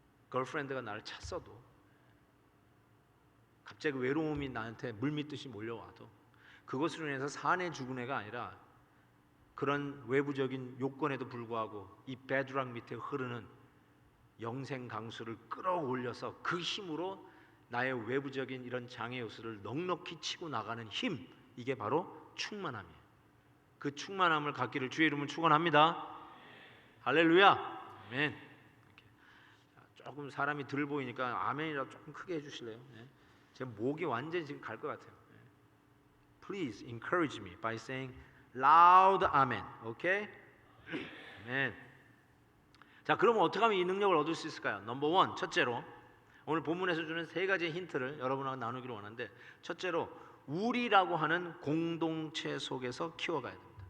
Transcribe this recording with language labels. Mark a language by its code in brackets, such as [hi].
[ko] 걸프렌드가 나를 찼어도, 갑자기 외로움이 나한테 물밀듯이 몰려와도 그것으로 인해서 산에 죽은 애가 아니라 그런 외부적인 요건에도 불구하고 이 베드락 밑에 흐르는 영생 강수를 끌어올려서 그 힘으로 나의 외부적인 이런 장애 요소를 넉넉히 치고 나가는 힘, 이게 바로 충만함이에요. 그 충만함을 갖기를 주의 이름으로 축원합니다. 할렐루야. 아멘. 조금 사람이 들 보이니까 아멘이라고 조금 크게 해주실래요? 제 목이 완전히 지금 갈 것 같아요. [en] Please encourage me by saying loud amen. Okay? [ko] 아멘. 자, 그러면 어떻게 하면 이 능력을 얻을 수 있을까요? 넘버 원, 첫째로 오늘 본문에서 주는 세 가지 힌트를 여러분하고 나누기로 원하는데, 첫째로 우리라고 하는 공동체 속에서 키워가야 됩니다.